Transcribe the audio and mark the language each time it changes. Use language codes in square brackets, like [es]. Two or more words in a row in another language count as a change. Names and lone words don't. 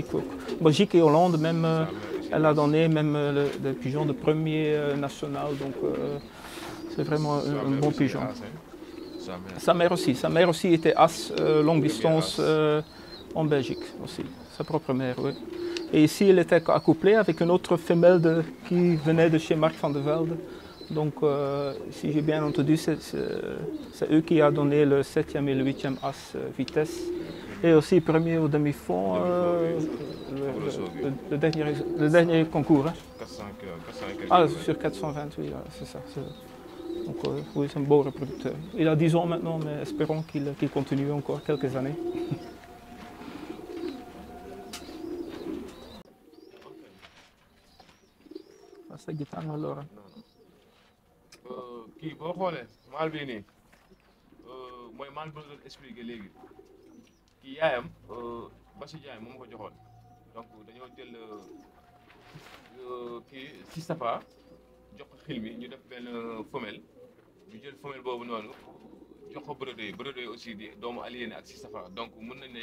[fr] Belgique et Hollande même, elle a donné même le pigeon de premier national. Donc c'est vraiment un bon pigeon. Sa mère aussi était as longue distance en Belgique aussi, sa propre mère, oui. Et ici, elle était accouplée avec une autre femelle qui venait de chez Marc van der Velde. Donc, si j'ai bien entendu, c'est eux qui ont donné le 7e et le 8e as vitesse. Et aussi premier au demi-fond, le dernier concours. Hein. 400 sur 420, oui, c'est ça. Donc, oui, c'est un beau reproducteur. Il a 10 ans maintenant, mais espérons qu'il continue encore quelques années. C'est Gitano Lora. [wo] kii boo xoolee maal bii nii mooy maal bi ma doon expliqué léegi kii yaayam Basi Diagne moom ko joxoon donc dañoo jël kii si safa jox ko xil mi ñu def benn femelle ñu jël femelle boobu noonu jox ko Brodoy aussi di doomu aliéné ak si safa donc mën nañ ne